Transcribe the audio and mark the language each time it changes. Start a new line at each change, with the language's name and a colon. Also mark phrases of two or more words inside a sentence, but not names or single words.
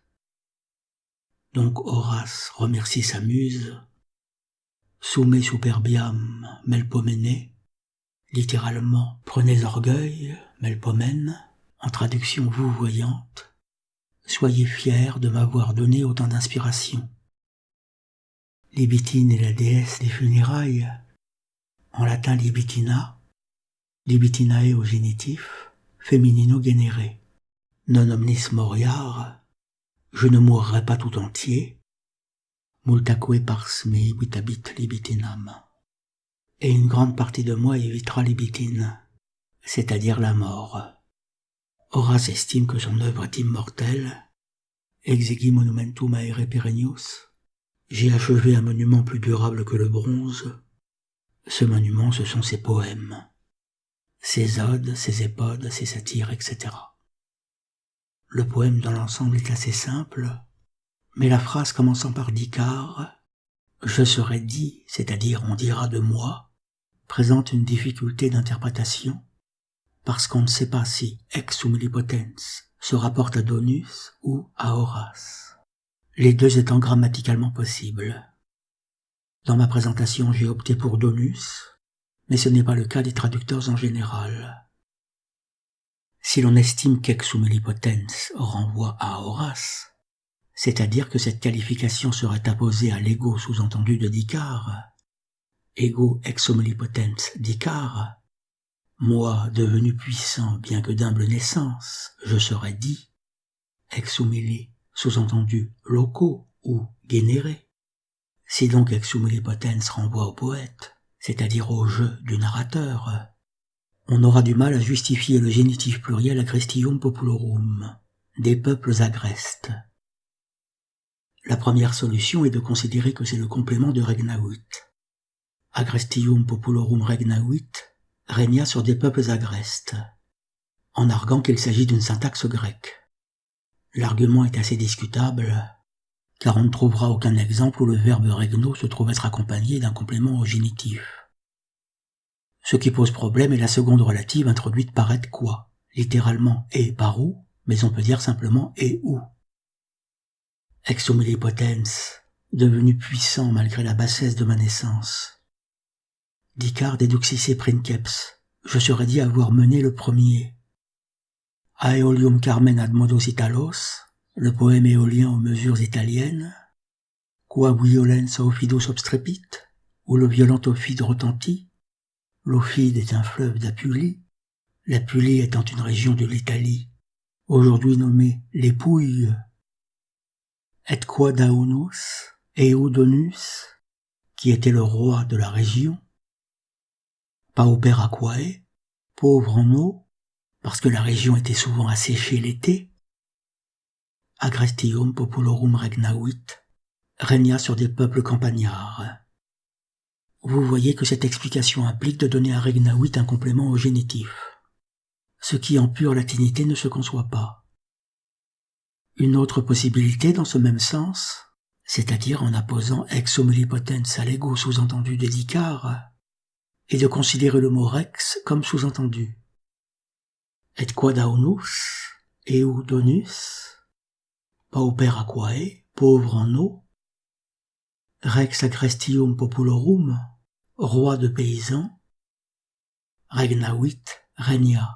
French: Donc Horace remercie sa muse,
Latin: summe superbiam melpomene,
French: littéralement « prenez orgueil », Melpomène, en traduction vouvoyante, « soyez fiers de m'avoir donné autant d'inspiration ». Libitine est la déesse des funérailles, en latin libitina, libitinae au génitif,
Latin: feminino genere, non omnis moriar,
French: je ne mourrai pas tout entier,
Latin: multaque pars mei vitabit libitinam.
French: Et une grande partie de moi évitera libitine, c'est-à-dire la mort. Horace estime que son œuvre est immortelle,
Latin: exegi monumentum aere perennius,
French: j'ai achevé un monument plus durable que le bronze. Ce monument, ce sont ses poèmes, ses odes, ses épodes, ses satires, etc. Le poème dans l'ensemble est assez simple, mais la phrase commençant par d'Icare, je serai dit, c'est-à-dire on dira de moi, présente une difficulté d'interprétation, parce qu'on ne sait pas si
Latin: ex humili potens
French: se rapporte à Donus ou à Horace, les deux étant grammaticalement possibles. Dans ma présentation, j'ai opté pour Donus, mais ce n'est pas le cas des traducteurs en général. Si l'on estime qu'
Latin: ex humili potens
French: renvoie à Horace, c'est-à-dire que cette qualification serait apposée à l'ego sous-entendu de d'Icare,
Latin: ego ex humili potens
French: d'Icare, moi devenu puissant bien que d'humble naissance, je serais dit,
Latin: ex humili,
French: sous-entendu loco ou genere. Si donc
Latin: ex humili potens
French: renvoie au poète, c'est-à-dire au jeu du narrateur, on aura du mal à justifier le génitif pluriel
Latin: agrestium populorum,
French: des peuples agrestes. La première solution est de considérer que c'est le complément de regnavit.
Latin: Agrestium populorum regnavit
French: régna sur des peuples agrestes, en arguant qu'il s'agit d'une syntaxe grecque. L'argument est assez discutable, car on ne trouvera aucun exemple où le verbe regno se trouve être accompagné d'un complément au génitif. Ce qui pose problème est la seconde relative introduite par et quoi, littéralement et par où, mais on peut dire simplement et où.
Latin: Ex humili potens,
French: devenu puissant malgré la bassesse de ma naissance.
Latin: D'Icare deduxice princeps,
French: je serais dit avoir mené le premier.
Latin: Aeolium Carmen ad modos Italos,
French: le poème éolien aux mesures italiennes,
Latin: qua violens Ophidus obstrepit,
French: où le violent Ophide retentit. L'Ophide est un fleuve d'Apulie, l'Apulie étant une région de l'Italie, aujourd'hui nommée les Pouilles.
Latin: Et qua Daunus, Eudonus,
French: qui était le roi de la région,
Latin: pauper aquae,
French: pauvre en eau, parce que la région était souvent asséchée l'été,
Latin: agrestium populorum regnavit,
French: régna sur des peuples campagnards. Vous voyez que cette explication implique de donner à regnavit un complément au génitif, ce qui en pure latinité ne se conçoit pas. Une autre possibilité dans ce même sens, c'est-à-dire en apposant
Latin: ex humili potens
French: à l'ego sous-entendu de d'Icare, est de considérer le mot rex comme sous-entendu.
Latin: Et qua daunus, eudonus, pauper aquae,
French: pauvre en eau,
Latin: rex agrestium populorum,
French: roi de paysans, regnavit, régna.